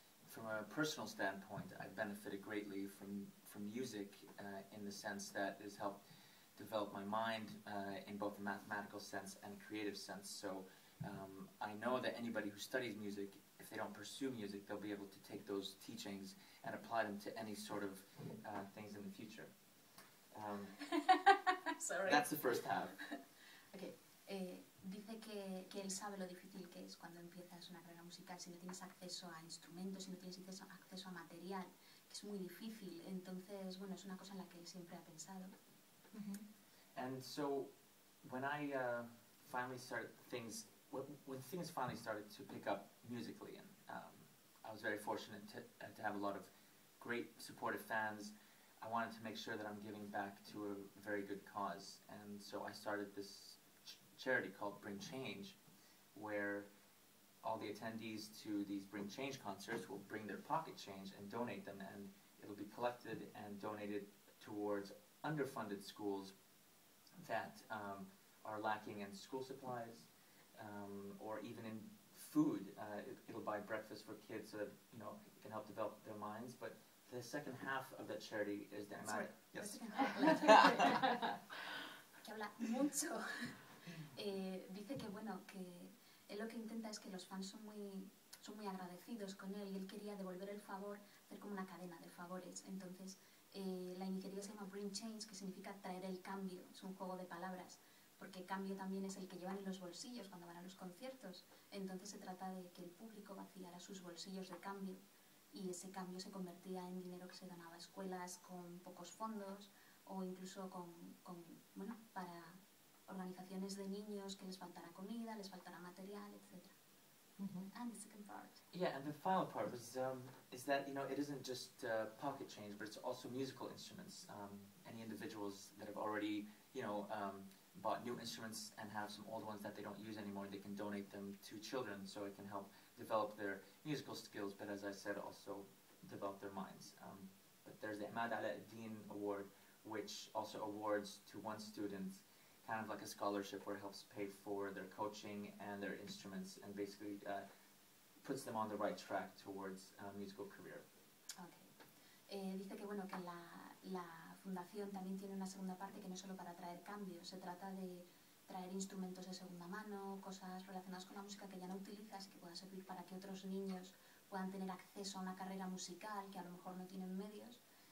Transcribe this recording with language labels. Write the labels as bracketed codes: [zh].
[en] From a personal standpoint, I've benefited greatly from music in the sense that it has helped develop my mind in both a mathematical sense and a creative sense. So I know that anybody who studies music, if they don't pursue music, they'll be able to take those teachings and apply them to any sort of things in the future. Sorry. That's the first half. Okay. [es] Dice que él sabe lo difícil que es cuando empiezas una carrera musical, si no tienes acceso a instrumentos, si no tienes acceso a material, que es muy difícil. Entonces, bueno, es una cosa en la que él siempre ha pensado. [en] And so, when I finally started when things finally started to pick up musically, and I was very fortunate to have a lot of great supportive fans, I wanted to make sure that I'm giving back to a very good cause. And so I started this charity called Bring Change, where all the attendees to these Bring Change concerts will bring their pocket change and donate them, and it'll be collected and donated towards underfunded schools that are lacking in school supplies or even in food. It'll buy breakfast for kids so that it can help develop their minds. But the second half of that charity is the Emad. Yes. [es] Que habla mucho. Dice que bueno, que él lo que intenta es que los fans son muy agradecidos con él y él quería devolver el favor, hacer como una cadena de favores. Entonces la iniciativa se llama Bring Change, que significa traer el cambio, es un juego de palabras, porque cambio también es el que llevan en los bolsillos cuando van a los conciertos. Entonces se trata de que el público vaciara sus bolsillos de cambio y ese cambio se convertía en dinero que se donaba a escuelas con pocos fondos o incluso bueno, para organizaciones de niños que les faltara comida, les faltara material, etc. [en] And the second part. Yeah, and the final part was is that it isn't just pocket change, but it's also musical instruments. Any individuals that have already bought new instruments and have some old ones that they don't use anymore, they can donate them to children, so it can help develop their musical skills. But as I said, also develop their minds. But there's the Emad Alaeddin Award, which also awards to one student kind of like a scholarship where it helps pay for their coaching and their instruments and basically puts them on the right track towards a musical career. Okay. [es] Dice que bueno, que la fundación también tiene una segunda parte que no es solo para traer cambios, se trata de traer instrumentos de segunda mano, cosas relacionadas con la música que ya no utilizas, que puedan servir para que otros niños puedan tener acceso a una carrera musical que a lo mejor no tienen medios.